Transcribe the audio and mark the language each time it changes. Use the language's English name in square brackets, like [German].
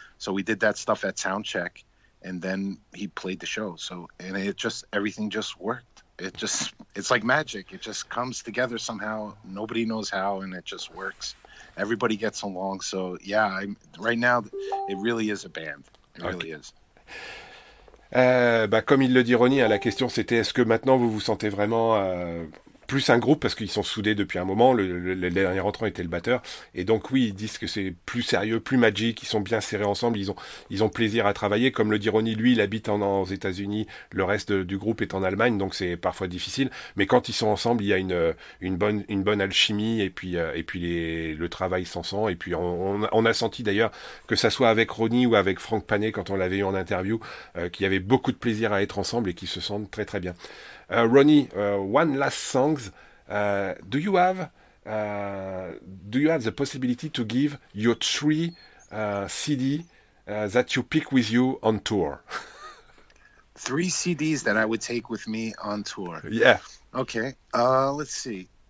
[English] So we did that stuff at soundcheck, and then he played the show. So, and everything just worked. It's like magic. It just comes together somehow. Nobody knows how, and it just works. Everybody gets along. So yeah, right now it really is a band. It really is. [French] Comme il le dit Ronnie, la question c'était, est-ce que maintenant vous vous sentez vraiment plus un groupe, parce qu'ils sont soudés depuis un moment. Le dernier entrant était le batteur, et donc oui, ils disent que c'est plus sérieux, plus magique, ils sont bien serrés ensemble, ils ont plaisir à travailler. Comme le dit Ronnie, lui il habite aux États-Unis, le reste du groupe est en Allemagne, donc c'est parfois difficile, mais quand ils sont ensemble, il y a une bonne alchimie, et puis le travail s'en sent. Et puis on a senti d'ailleurs, que ça soit avec Ronnie ou avec Franck Panet quand on l'avait eu en interview, qu'il y avait beaucoup de plaisir à être ensemble et qu'ils se sentent très très bien. [English] Ronnie, one last song. Do you have the possibility to give your 3 CD that you pick with you on tour? 3 CDs that I would take with me on tour. Yeah. Okay. Let's see.